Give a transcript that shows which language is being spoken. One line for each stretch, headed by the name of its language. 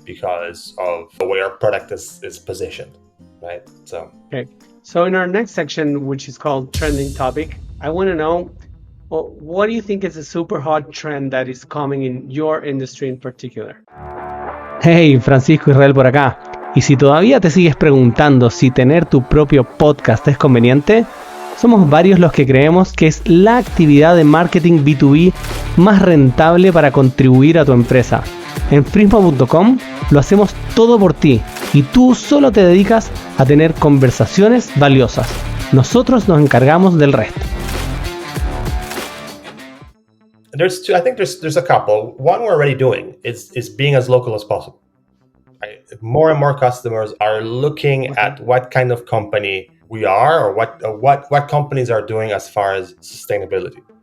English: Because of the way our product is positioned, right? So okay. So in our next section, which is called trending topic, I want to know, what do you think is a super hot trend that is coming in your industry in particular? Hey, Francisco Israel
Spanish: por acá. Y si todavía te sigues preguntando si tener tu propio podcast es conveniente, somos varios los que creemos que es la actividad de marketing B2B más rentable para contribuir a tu empresa. En FRISMO.com lo hacemos todo por ti y tú solo te dedicas a tener conversaciones valiosas. Nosotros nos encargamos del resto.
English: I think there's a couple. One we're already doing is being as local as possible. Right? More and more customers are looking at what kind of company we are, or what companies are doing as far as sustainability.